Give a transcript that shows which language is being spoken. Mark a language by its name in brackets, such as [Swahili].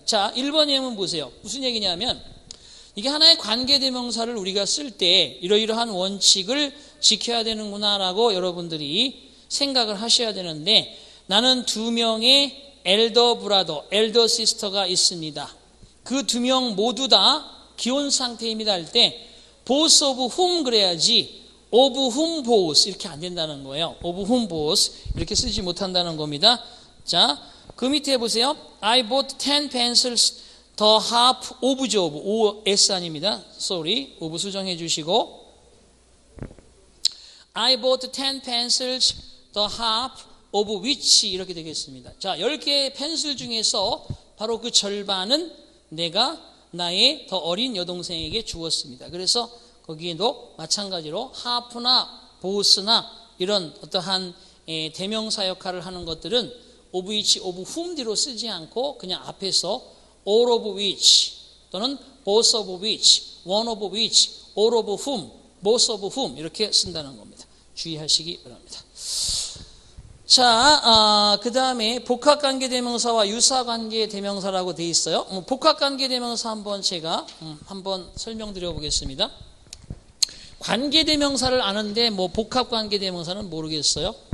[Korean] 자, 1번 예문 보세요. 무슨 얘기냐면 이게 하나의 관계대명사를 우리가 쓸 때 이러이러한 원칙을 지켜야 되는구나라고 여러분들이 생각을 하셔야 되는데 나는 2명의 엘더 브라더, 엘더 시스터가 있습니다. 그 2명 모두 다 기혼 상태입니다 할 때 both of whom 그래야지 of whom both 이렇게 안 된다는 거예요. of whom both 이렇게 쓰지 못한다는 겁니다. 자, 그 밑에 보세요. [English] I bought 10 pencils the half of job. [Korean] OS 아닙니다. [English] sorry. of [Korean] 수정해 주시고 [English] I bought 10 pencils the half of which [Korean] 이렇게 되겠습니다. 자, 10개의 펜슬 중에서 바로 그 절반은 내가 나의 더 어린 여동생에게 주었습니다. 그래서 거기에도 마찬가지로 half나 both나 이런 어떠한 대명사 역할을 하는 것들은 of which, of whom 뒤로 쓰지 않고 그냥 앞에서 all of which 또는 both of which, one of which, all of whom, both of whom 이렇게 쓴다는 겁니다. 주의하시기 바랍니다. 자, 그 다음에 복합관계대명사와 유사관계대명사라고 되어 있어요. 복합관계대명사 한번 제가 한번 설명드려 보겠습니다. 관계대명사를 아는데 뭐 복합관계대명사는 모르겠어요.